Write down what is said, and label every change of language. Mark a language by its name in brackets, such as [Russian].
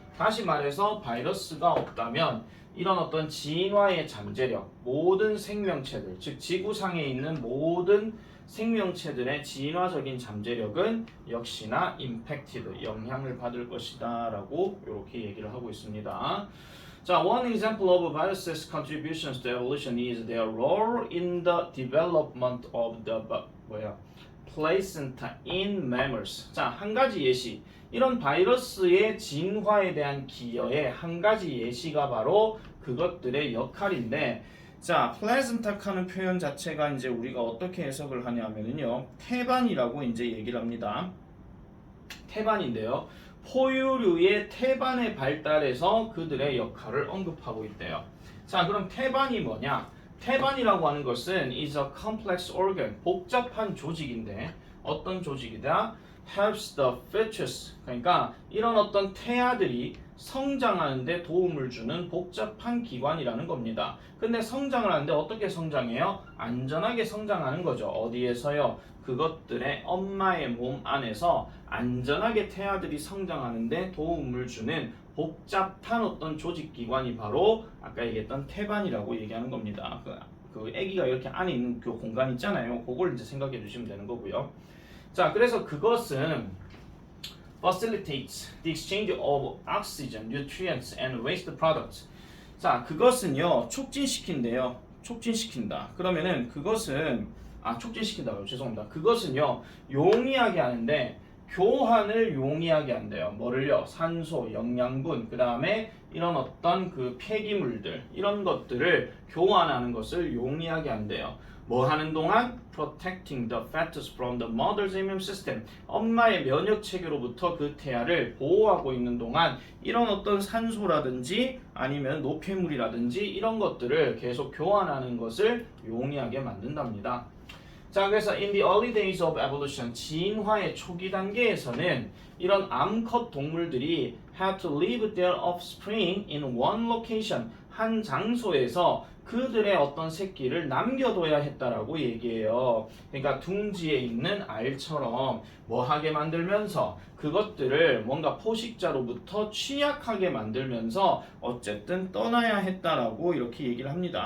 [Korean] 다시 말해서 바이러스가 없다면 이런 어떤 진화의 잠재력, 모든 생명체들, 즉 지구상에 있는 모든 생명체들의 진화적인 잠재력은 역시나 impacted, 영향을 받을 것이다 라고 이렇게 얘기를 하고 있습니다. [English] 자, one example of viruses' contributions to evolution is their role in the development of the placenta in mammals. [Korean] 자, 한 가지 예시. 이런 바이러스의 진화에 대한 기여의 한 가지 예시가 바로 그것들의 역할인데 자, 플라센타카는 표현 자체가 이제 우리가 어떻게 해석을 하냐면요. 태반이라고 이제 얘기를 합니다. 태반인데요. 포유류의 태반의 발달에서 그들의 역할을 언급하고 있대요. 자, 그럼 태반이 뭐냐? 태반이라고 하는 것은 [English] is a complex organ, [Korean] 복잡한 조직인데 어떤 조직이다? [English] helps the fetus, [Korean] 그러니까 이런 어떤 태아들이 성장하는 데 도움을 주는 복잡한 기관이라는 겁니다. 근데 성장을 하는데 어떻게 성장해요? 안전하게 성장하는 거죠. 어디에서요? 그것들의 엄마의 몸 안에서 안전하게 태아들이 성장하는 데 도움을 주는 복잡한 어떤 조직기관이 바로 아까 얘기했던 태반이라고 얘기하는 겁니다. 그 아기가 이렇게 안에 있는 그 공간 있잖아요. 그걸 이제 생각해 주시면 되는 거고요. 자, 그래서 그것은 [English] facilitates the exchange of oxygen, nutrients, and waste products. [Korean] 자, 그것은요 촉진시킨대요. 촉진시킨다. 그러면은 그것은 촉진시킨다고요. 죄송합니다. 그것은요 용이하게 하는데 교환을 용이하게 한대요. 뭐를요? 산소, 영양분, 그 다음에 이런 어떤 그 폐기물들 이런 것들을 교환하는 것을 용이하게 한대요. 뭐 하는 동안? [English] Protecting the fetus from the mother's immune system. [Korean] 엄마의 면역 체계로부터 그 태아를 보호하고 있는 동안 이런 어떤 산소라든지 아니면 노폐물이라든지 이런 것들을 계속 교환하는 것을 용이하게 만든답니다. 자, 그래서 [English] in the early days of evolution, [Korean] 진화의 초기 단계에서는 이런 암컷 동물들이 [English] had to leave their offspring in one location, [Korean] 한 장소에서 그들의 어떤 새끼를 남겨둬야 했다라고 얘기해요. 그러니까 둥지에 있는 알처럼 뭐하게 만들면서 그것들을 뭔가 포식자로부터 취약하게 만들면서 어쨌든 떠나야 했다라고 이렇게 얘기를 합니다.